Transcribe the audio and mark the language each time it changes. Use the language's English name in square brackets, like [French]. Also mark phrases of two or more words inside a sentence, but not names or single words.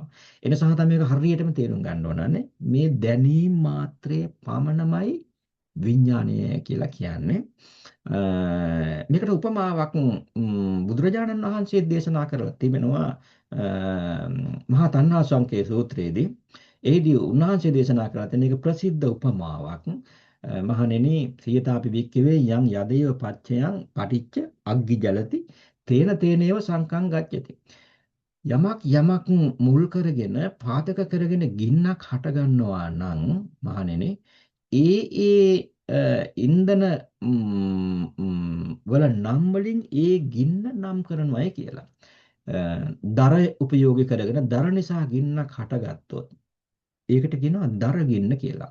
[Sinhala] ඒ නිසා තමයි මේක හරියටම තේරුම් ගන්න ඕනනේ. මේ දැනීම මාත්‍රයේ පමණමයි විඥානය කියලා කියන්නේ. මේකට උපමාවක් බුදුරජාණන් වහන්සේ දේශනා කරලා තිබෙනවා මහා තණ්හා සංකේ සූත්‍රයේදී. එහිදී උන්වහන්සේ දේශනා කරලා තියෙන එක ප්‍රසිද්ධ උපමාවක්. [Pali] මහණෙනි සියතාපි වික්කවේ යම් යදේව පච්චයන් පටිච්ච අග්ගි ජලති තේන තේනේව සංකං ගච්ඡති. [Sinhala] යමක් මුල් කරගෙන පාදක කරගෙන ගින්නක් හට ගන්නවා නම් මහණෙනි ඒ ඉන්ධන වල නම් වලින් ඒ ගින්න නම් කරනවායි කියලා. දර උපයෝගී කරගෙන දර නිසා ගින්නක් හටගත්තොත් ඒකට කියනවා දර ගින්න කියලා.